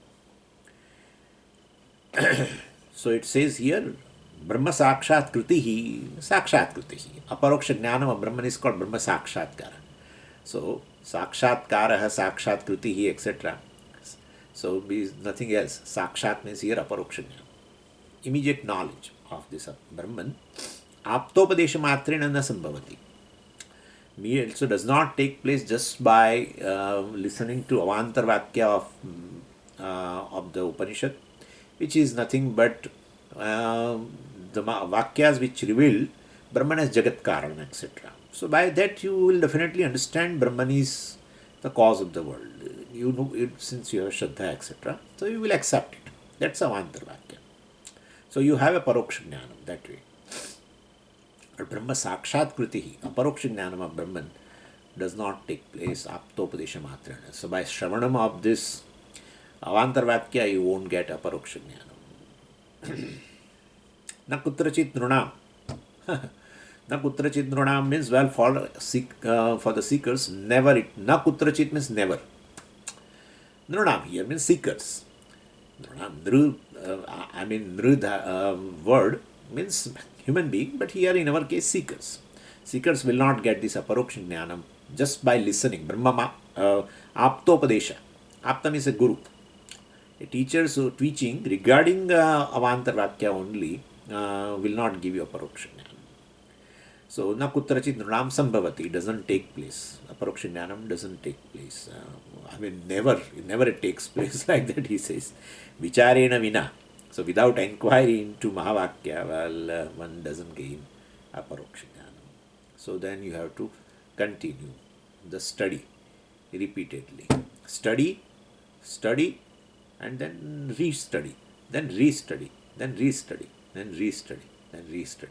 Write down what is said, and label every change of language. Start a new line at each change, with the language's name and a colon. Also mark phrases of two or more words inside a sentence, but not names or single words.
English: So it says here,
Sanskrit: Brahma Sakshat Kritihi, Sakshat Kritihi. Aparoksha Jnanam
English: of Brahman is called
Sanskrit: Brahma Sakshatkara.
English: So, Sakshatkara,
Sanskrit: Sakshat Kritihi,
English: etc. So, is nothing else. Sakshat means here
Sanskrit: Aparoksha Jnana.
English: Immediate knowledge of this Brahman.
Sanskrit: Aptopadesha matrena na sambhavati.
English: Me also does not take place just by listening to
Sanskrit: Avantar Vakya
English: of the Upanishad, which is nothing but the Vakyas which reveal Brahman as
Sanskrit: Jagat Karana,
English: etc. So by that you will definitely understand Brahman is the cause of the world. You know it since you have Shraddha, etc. So you will accept it. That's
Sanskrit: Avantar Vakya.
English: So you have a
Sanskrit: Paroksha Jnanam
English: that way. But
Sanskrit: Brahma Sakshat Kritihi, Aparoksha Jnanam
English: of Brahman does not take place
Sanskrit: Aptopadesha Matrana.
English: So by Shravanam of this
Sanskrit: Avantar Vakya
English: you won't get
Sanskrit: Aparoksha Jnanam. Na kutrachit nrunam. Na kutrachit nrunam
English: means, well, for the seekers, never it.
Sanskrit: Na kutrachit
English: means never. Nrunam here means seekers. Nrunam, nru word means human being, but here in our case seekers. Seekers will not get this
Sanskrit: Aparoksha Jnanam
English: just by listening.
Sanskrit: Brahma Aptopadesha.
English: Aptam is a guru. A teacher's teaching regarding
Sanskrit: Avantar Vakya
English: only will not give you
Sanskrit: Aparoksha Jnanam. So, na kutrachit nrunam sambhavati,
English: doesn't take place.
Sanskrit: Aparoksha Jnanam
English: doesn't take place. Never it takes place like that, he says.
Sanskrit: Vicharena vina.
English: So without inquiry into Mahavakya, one doesn't gain
Sanskrit: aparoksha jnana.
English: So then you have to continue the study repeatedly. Study, study, and then re-study, then re-study, then re-study, then re-study, then re-study.